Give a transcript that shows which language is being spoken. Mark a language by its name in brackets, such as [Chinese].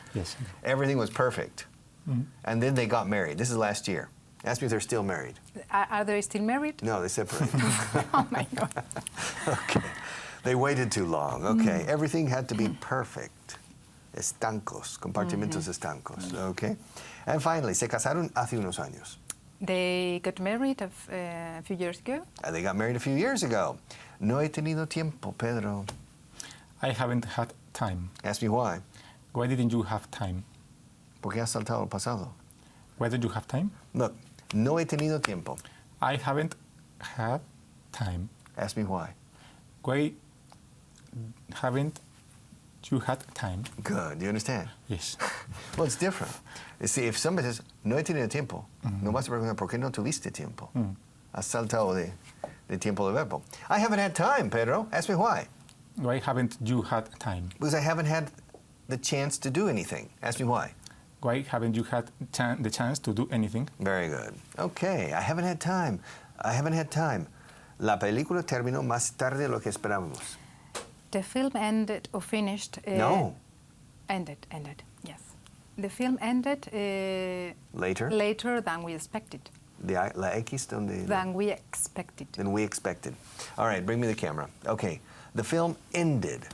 [English] Yes. Everything was perfect. And then they got married. This is last year. Ask me if they're still married. Are they still married? No, they separated. Oh my God. Okay. They waited too long. Okay. Everything had to be perfect. [Spanish] Estancos, compartimentos estancos. Okay. [English] And finally, [Spanish] se casaron hace unos años. [English] They got married a few years ago. They got married a few years ago. [Spanish] No he tenido tiempo, Pedro. [English] I haven't had time. Ask me why. Why didn't you have time? [Spanish] Porque has saltado el pasado. [English] Why did you have time? Look, [Spanish] no he tenido tiempo. [English] I haven't had time. Ask me why. Why haven't you had time? Good. Do you understand? Yes. Well, it's different. You see, if somebody says, [Spanish] no he tenido tiempo, no vas a preguntar, ¿por qué no tuviste tiempo? Has saltado de tiempo de verbo. [English] I haven't had time, Pedro. Ask me why. Why haven't you had time? Because I haven't had the chance to do anything. Ask me why. Why haven't you had the chance to do anything? Very good. Okay, I haven't had time. I haven't had time. [Spanish] La película terminó más tarde de lo que esperábamos. [English] The film ended or finished. No. Ended. Yes. The film ended Later. than we expected. [Spanish] La X donde... [English] Than we expected. Than we expected. All right, bring me the camera. Okay, the film ended.